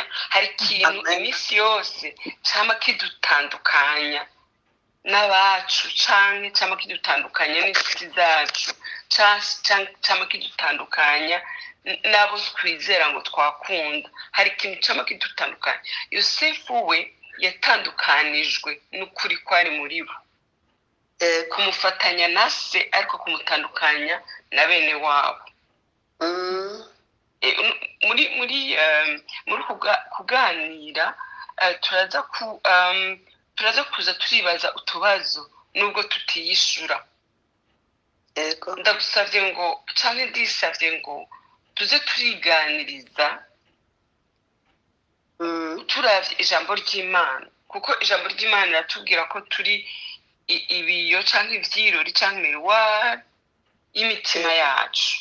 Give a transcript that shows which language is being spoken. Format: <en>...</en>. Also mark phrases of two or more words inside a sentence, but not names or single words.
<rn>Hari ikintu iminsi yose cyama kidutandukanya n'abacu, canke cyama kidutandukanya n'inshuti zacu, cyama kidutandukanya n'abo twizera ngo twakunda. Hari ikintu cyama kidutandukanya. Yosefu we yatandukanijwe n'ukuri kwari muri bo, kumufatanya na se ariko kumutandukanya na bene wabo. muri kuganira turaza kuza turibaza utubazo nubwo tutiyishura. Ndagusavye ngo canke ndisavye ngo tuze turiganiriza turavye ijambo ry'Imana, kuko ijambo ry'Imana riratubwira ko turi ibiyo canke ivyirori canke imiruwari y'imitima yacu.</rn>